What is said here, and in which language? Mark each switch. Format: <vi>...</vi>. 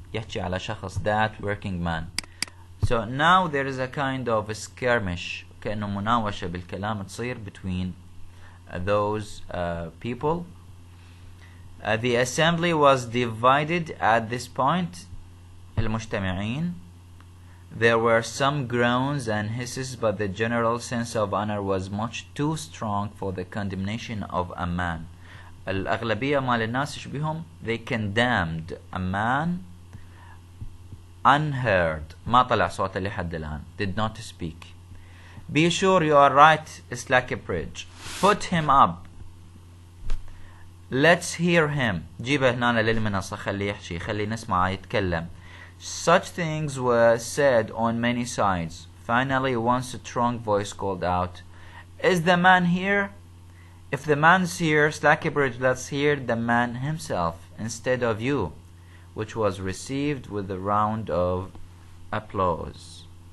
<ar>يحكي على شخص,</ar> <en>that working man. So now there is a kind of a skirmish,</en> <ar>كأنه مناوشة بالكلام تصير</ar> <en>between those people. The assembly was divided at this point.</en> <ar>المجتمعين.</ar> <en>There were some groans and hisses, but the general sense of honor was much too strong for the condemnation of a man.</en> <ar>الأغلبية مال الناس شبيهم,</ar> <en>they condemned a man unheard,</en> <ar>ما طلع صوته لحد الآن,</ar> <en>did not speak. Be sure you are right, Slackbridge. Put him up. Let's hear him.</en> <ar>جيبه هنا للمنصة, خليه يحكي, خليه نسمعه يتكلم.</ar> <en>Such things were said on many sides. Finally, one strong voice called out, "Is the man here? If the man's here, Slackbridge, let's hear the man himself instead of you," which was received with a round of applause.</en>